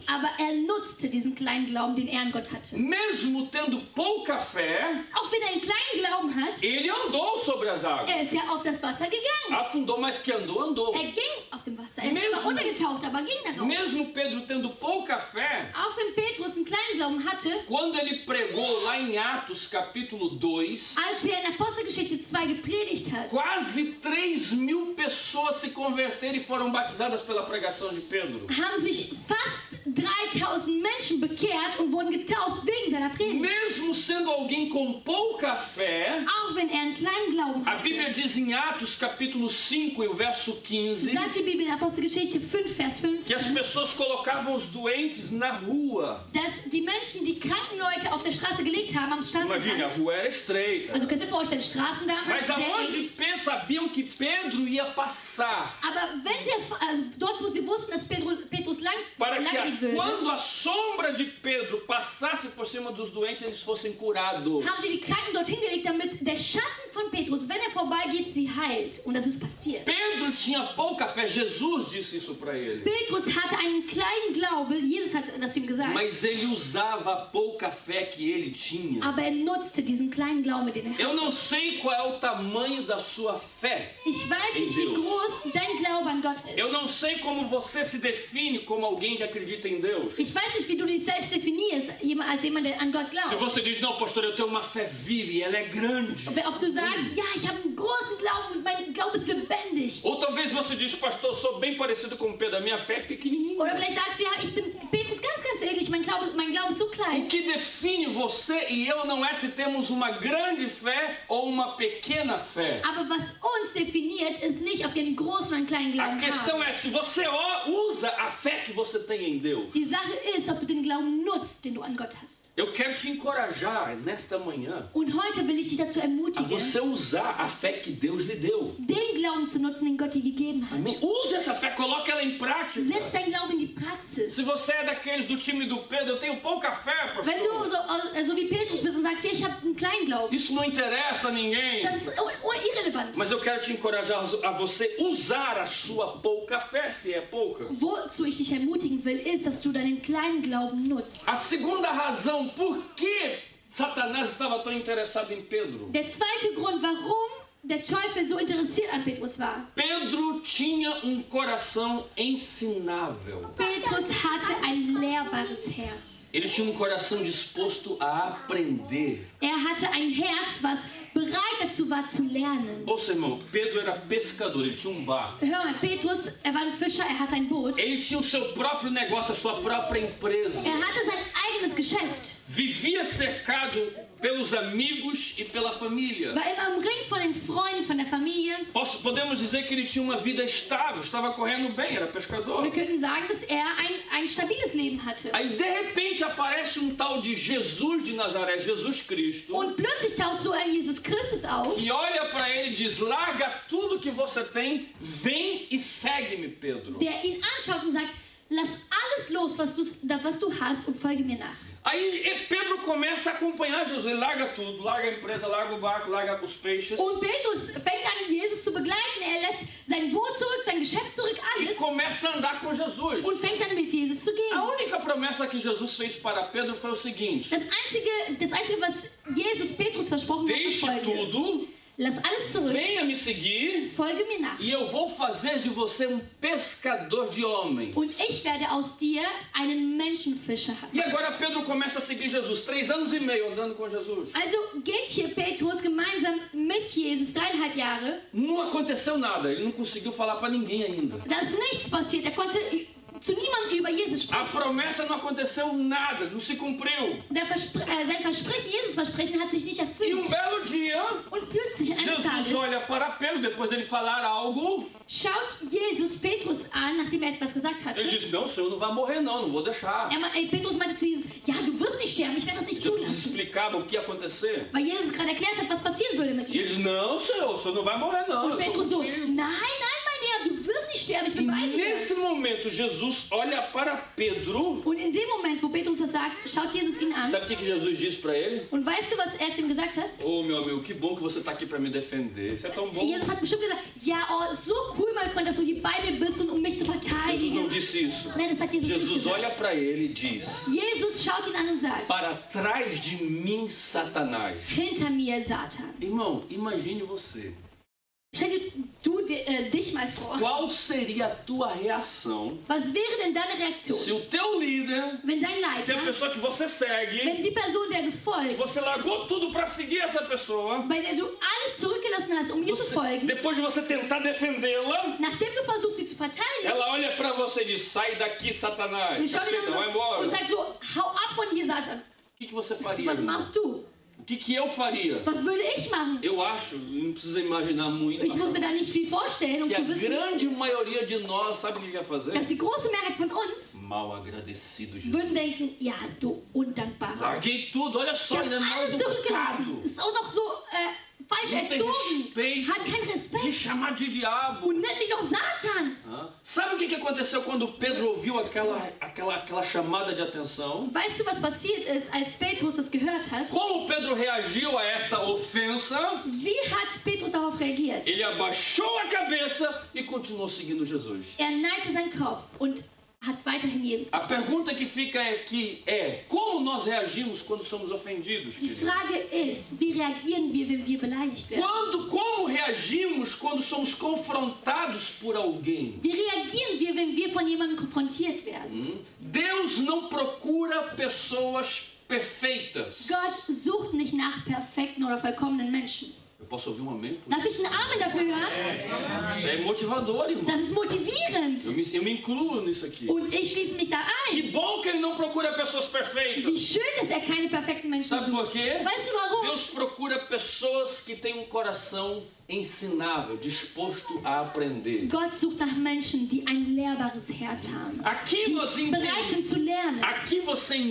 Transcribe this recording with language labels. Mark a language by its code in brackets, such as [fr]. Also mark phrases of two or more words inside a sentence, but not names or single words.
[de] aber er nutzte diesen kleinen Glauben, den er an Gott hatte. [pt] Mesmo tendo pouca fé, [de] Auch wenn er einen kleinen Glauben hat, [pt] ele andou sobre as águas. [de] er ist ja auf das Wasser gegangen. [pt] Afundou, mas que andou, andou. [de] Er ging auf dem Wasser. Er ist [pt] Mesmo- [de] zwar untergetaucht, aber ging darauf. [pt] Mesmo Pedro tendo pouca fé, [de] Auch wenn Petrus einen kleinen Glauben hatte, [pt] quando ele pregou lá em Atos capítulo 2, [de] als er in Apostelgeschichte 2 gepredigt hat, [pt] quase 3.000 pessoas se converteram e foram batizadas pela pregação de Pedro. [de] haben sich fast 3000 Menschen bekehrt und wurden getauft wegen seiner Predigt. [pt] Mesmo sendo alguém com pouca fé, [de] Auch wenn er einen kleinen Glauben [pt] a [de] hatte, [pt] Bíblia diz em Atos capítulo 5 e o verso 15 [de] sagt die Bibel in Apostelgeschichte 5, Vers [pt] que as [de] 15, [pt] pessoas colocavam os doentes na rua. [de] dass die Menschen die kranken Leute auf der Straße gelegt haben, am [pt] Imagine, a [de] Straßenrand. [pt] rua era estreita. [de] Also kannst du dir vorstellen, Straßen damals [pt] Mas [de] sehr [pt] aonde [de] eng. [pt] Pedro sabiam que Pedro ia passar, [de] Aber wenn sie, also dort, wo sie wussten, dass Petrus lang [pt] para [de] gehen [pt] que [de] würde, [pt] quando a sombra de Pedro passasse por cima dos doentes, eles fossem curados. [de] haben sie die Kranken dorthin gelegt, damit der Schatten von Petrus, wenn er vorbeigeht, sie heilt. Und das ist passiert. [pt] Pedro tinha pouca fé, Jesus disse isso para ele. [de] Petrus hatte einen kleinen Glaube, Jesus hat das ihm gesagt, [pt] Mas ele usava a pouca fé que ele tinha. [de] aber er nutzte diesen kleinen Glauben, den er [pt] Eu [de] hatte. [pt] não sei qual é o tamanho da sua fé. [de] Ich weiß [pt] Em [de] nicht, wie [pt] Deus. [de] groß dein Glaube an Gott [pt] Eu [de] ist. [pt] não sei como você se define como alguém que acredita em Deus. [de] Ich weiß nicht, wie du dich selbst definierst, als jemand, der an Gott [pt] Se [de] glaubt. [pt] você diz, não, pastor, eu tenho uma fé viva e ela é grande. [de] Ob du sagst, ja, ich habe einen großen Glauben und mein Glaube ist lebendig. [pt] Ou talvez você diz, pastor, eu sou bem parecido com Pedro, a minha fé é pequenininha. [de] Oder vielleicht sagst du, ja, ich bin Petrus ganz ähnlich, mein Glaube ist so [pt] O [de] klein. [pt] que define você e eu não é se temos uma grande fé ou uma pequena fé. [de] Aber was uns definiert, ist nicht, ob wir einen großen oder einen kleinen [pt] A [de] Glauben [pt] questão [de] haben. [pt] é se você usa a fé que você tem em Deus. [de] Die Sache ist, ob du den Glauben nutzt, den du an Gott hast. [pt] Eu quero te encorajar nesta manhã [de] Und heute will ich dich dazu [pt] a [de] ermutigen, [pt] você usar a fé que Deus lhe deu. [de] den Glauben zu nutzen, den Gott dir gegeben hat. [pt] Amém? Use essa fé, coloque ela em prática. [de] Setz dein Glauben in die Praxis. [pt] Se você é daqueles do time do Pedro, eu tenho pouca fé, [de] Wenn du [pt] pastor. [de] so wie Petrus bist und sagst, ja, ich habe einen kleinen Glauben, [pt] Isso não interessa a ninguém. [de] das ist irrelevant. [pt] Mas eu quero te encorajar a você usar a sua pouca fé, se é pouca. [de] Wozu ich dich ermutigen will, ist, dass du deinen kleinen Glauben nutzt. [pt] A segunda razão por que Satanás estava tão interessado em Pedro. [de] Der zweite Grund, warum der Teufel so interessiert an Petrus war. [pt] Pedro tinha coração ensinável. [de] Petrus hatte ein lehrbares Herz. [pt] Ele tinha coração disposto a aprender. [de] Hatte ein Herz, was bereit dazu war zu lernen. [pt] Ouça, irmão, Pedro era pescador, ele tinha barco. [de] Hör mal, Petrus, war ein Fischer, hatte ein Boot. [pt] Ele tinha o seu próprio negócio, a sua própria empresa. [de] Hatte sein eigenes Geschäft. [pt] Vivia cercado pelos amigos e pela família. [de] War immer umringt von den Freunden, von der Familie. [pt] Podemos dizer que ele tinha uma vida estável, estava correndo bem, era pescador. [de] Wir könnten sagen, dass ein stabiles Leben hatte. [pt] Aí de repente aparece tal de Jesus de Nazaré, Jesus Cristo. [de] Und plötzlich taucht so ein Jesus Christus auf. [pt] E olha para ele e diz: larga tudo que você tem, vem e segue-me, Pedro. [de] Der ihn anschaut und sagt, lass alles los, was du hast und folge mir nach. [pt] Aí Pedro começa a acompanhar Jesus, ele larga tudo, larga a empresa, larga o barco, larga os peixes. [de] Und Petrus fängt an, Jesus zu begleiten. Lässt sein Boot zurück, sein Geschäft zurück, [pt] E [de] alles. [pt] começa a andar com Jesus. [de] Und fängt an, mit Jesus zu gehen. [pt] A única promessa que Jesus fez para Pedro foi o seguinte: [de] Das Einzige, was Jesus Petrus versprochen hat, [pt] Deixe [de] ist Folgendes. [pt] tudo. [de] Lass alles zurück, [pt] venha me seguir [de] folge mir nach. [pt] e eu vou fazer de você pescador de homens. [de] Und ich werde aus dir einen Menschenfischer haben. [pt] E agora Pedro começa a seguir Jesus, 3 anos e meio andando com Jesus. [de] Also geht hier Petrus gemeinsam mit Jesus 3,5 Jahre. [pt] Não aconteceu nada, ele não conseguiu falar para ninguém ainda. [de] Da ist nichts passiert. Er konnte zu niemandem über Jesus [pt] A [de] sprechen. [pt] promessa não aconteceu nada, não se cumpriu. [de] Sein Versprechen, Jesus Versprechen, hat sich nicht [pt] E [de] erfüllt. [pt] belo dia, [de] Und plötzlich eines [pt] Jesus [de] Tages [pt] olha para Pedro depois dele falar algo. [de] schaut Jesus Petrus an, nachdem etwas gesagt hatte. [pt] Ele diz: não, o senhor não vai morrer não vou deixar. [de] Petrus meinte zu Jesus, ja, du wirst nicht sterben, ich werde das nicht [pt] Jesus [de] zulassen. [pt] explicava o que ia acontecer. [de] Weil Jesus gerade erklärt hat, was passieren würde mit [pt] E [de] ihm. [pt] ele diz: não, o senhor não vai morrer não. [de] Und [pt] eu tô [de] Petrus so, [pt] contigo." [de] nein, mein Herr, du wirst nicht sterben, ich [pt] E [de] bin bei dir. [pt] nesse momento Jesus olha para Pedro. [de] Und in dem Moment, wo Petrus das sagt, schaut Jesus ihn an. [pt] Sabe o que Jesus disse para ele? [de] Und weißt du, was er zu ihm gesagt hat? [pt] Ô meu amigo, que bom que você está aqui para me defender. Isso é tão bom. [de] Jesus hat bestimmt gesagt, ja, oh, so cool, mein Freund, dass du hier bei mir bist und um mich zu [pt] Jesus não [de] verteidigen. [pt] disse isso. [de] Nein, das hat Jesus nicht [pt] Jesus olha [de] gesagt. [pt] para ele e diz: [de] Jesus schaut ihn an und sagt, [pt] para trás de mim, Satanás. [de] hinter mir, Satan. [pt] Irmão, imagine você. [de] Stell dir dich mal vor. [pt] Qual seria a tua reação [de] Was wäre denn deine [pt] se [de] Reaktion, [pt] o teu líder, [de] wenn dein [pt] se a [de] Leiter, [pt] pessoa que você segue, [de] wenn die Person, der du folgst, [pt] você largou tudo para seguir essa pessoa, [de] bei der du alles zurückgelassen hast, um ihr zu folgen, [pt] depois de você tentar defendê-la, [de] nachdem du versuchst, sie zu verteidigen, [pt] ela olha para você e diz: sai daqui, Satanás. [de] sie schaut dich [pt] Então, vai [de] an [pt] embora. [de] und sagt so, hau ab von hier, Satan. [pt] O que você faria? [de] Was [pt] irmão? [de] machst du? [pt] O que eu faria? [de] Was würde ich machen? [pt] Eu acho, não precisa imaginar muito, [de] Ich muss mir da nicht viel vorstellen, um [pt] que a [de] zu wissen, [pt] grande maioria de nós, sabe o que quer fazer? [de] dass die große Mehrheit von uns [pt] Mal agradecido, Jesus. [de] würden denken, ja, du Undankbarer. [pt] Larguei tudo, olha [de] Ich [pt] só, [de] habe [pt] ainda mal [de] alles zurückgelassen. [pt] educado. [de] Ist auch noch so falsch [pt] Não tem [de] erzogen. [pt] respeito. [de] Hat keinen [pt] Me [de] Respekt. [pt] chamar de diabo. [de] Und nennt mich noch Satan. [pt] Hã? Sabe o que aconteceu quando Pedro ouviu aquela chamada de atenção? [de] Weißt du, was passiert ist, als Petrus das gehört hat? [pt] Como Pedro reagiu a esta ofensa? [de] Wie hat Petrus darauf reagiert? [pt] Ele abaixou a cabeça e continuou seguindo Jesus. [de] Neigte seinen Kopf und hat weiterhin Jesus [pt] A [de] gefolgt. [pt] pergunta que fica aqui é: como nós reagimos quando somos ofendidos? [de] Die [pt] querido? [de] Frage ist, wie reagieren wir, wenn wir beleidigt werden? [pt] Como reagimos quando somos confrontados por alguém? [de] Wie reagieren wir, wenn wir von jemandem konfrontiert werden? [pt] Deus não procura pessoas perfeitas. [de] Gott sucht nicht nach perfekten oder vollkommenen Menschen. [pt] Eu posso ouvir um amém? [de] Darf ich einen Amen dafür hören? [pt] Isso é motivador, irmão. [de] Das ist motivierend. [pt] Eu me incluo nisso aqui. [de] Und ich schließe mich da [pt] Que [de] ein. [pt] bom que ele não procura pessoas [de] Wie [pt] perfeitas. [de] schön, dass er keine perfekten Menschen [pt] Sabe por [de] sucht. [pt] quê? [de] Weißt du warum? [pt] Deus procura pessoas que têm coração ensinável, disposto a aprender. [de] Gott sucht nach Menschen, die ein lehrbares Herz haben. [pt] Aqui nós [de] Die bereit [pt] entendemos. [de] sind zu lernen.